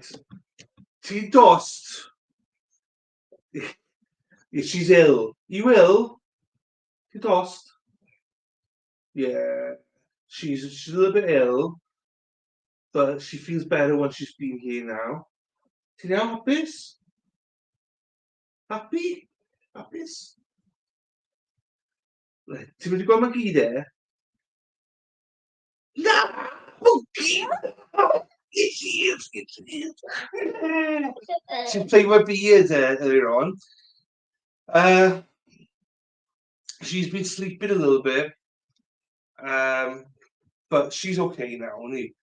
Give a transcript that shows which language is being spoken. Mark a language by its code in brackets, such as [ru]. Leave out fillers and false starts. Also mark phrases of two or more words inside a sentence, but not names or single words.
[cy] Ti dost. [en] She's ill. You ill? [cy] Ti dost. Yeah. [en] She's a little bit ill, but she feels better when she's been here now. [cy] Ti'n hapus? Happy? Hapus? Right. Ti'n mynd i gweld mae gyd e? Na! [en] Monkey! It's you! She's playing with beard earlier on. She's been sleeping a little bit. But she's okay now, isn't he?